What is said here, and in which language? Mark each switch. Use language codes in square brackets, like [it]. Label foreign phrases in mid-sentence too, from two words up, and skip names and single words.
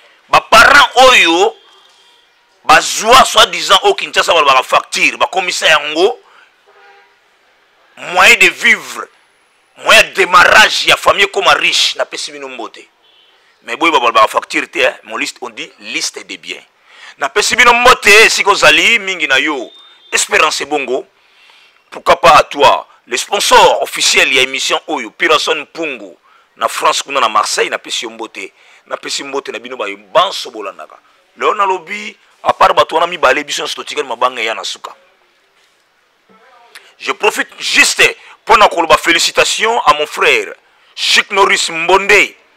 [ln] Baparent oyo, bazwa [fr] soi-disant au [ln] Kinshasa, balobaka facture, bakomisa yango, [fr] moyen de vivre, moyen de démarrage [ln] ya famille ekoma riche, napesi bino mbote. Mais boye babalobaka facture te, [fr] hein, mon liste, on dit liste des biens. [ln] Napesi bino mbote, siko zali, mingi na yo, Espérance Bongo, [fr] pourquoi pas à toi, le sponsor officiel [ln] ya émission oyo, Pearson Mpungu, na France kuna na Marseille, napesi yo mbote, napesi mbote na bino bayo banso bolandaka. Leo nalobi, [fr] à part [ln] bato wana mibale, biso nyonso totikali mabanga ya na suka. [fr] Je profite juste pour [ln] na koloba [fr] félicitations à mon frère, Chic Norris Mbonde.